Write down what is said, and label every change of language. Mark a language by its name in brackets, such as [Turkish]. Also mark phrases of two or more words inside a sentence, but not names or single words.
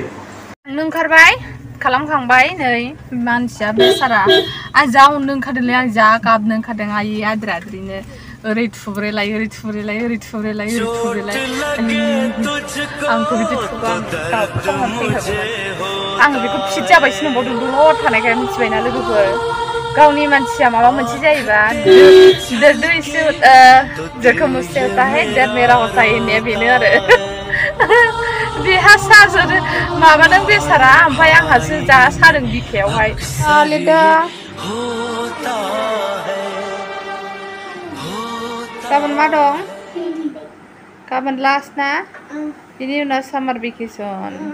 [Bodo] ओंखारबाय खालामखांबाय नै मानसिया बेसारा आं जा उन्दुनो ओंखारदोंलै आं जा गाबनो ओंखारदों आयै आद्रा आद्रिनो ओरै थुब्रेलाय ओरै थुब्रेलाय ओरै थुब्रेलाय ओरै थुब्रेलाय आंखौ बिदि थुबा आङो बेखौ फिट जाबायसो नंबावदों दलद थानायखाय मिथिबायना लोगोफोर गावनि मानसिया माबा मोनसे जायोबा [Hindi] दर्द इससे जखम उससे होता है [Bodo] दर्द मेरा होता है होननाया बेनो आरो बेहा साजों माबादों बेसारा ओमफ्राय आंहासो जा सादों बिखायावहाय लिरदों गाबोन मा दं गाबोन लास्ट ना बिनि उनाव सामार भेकेसन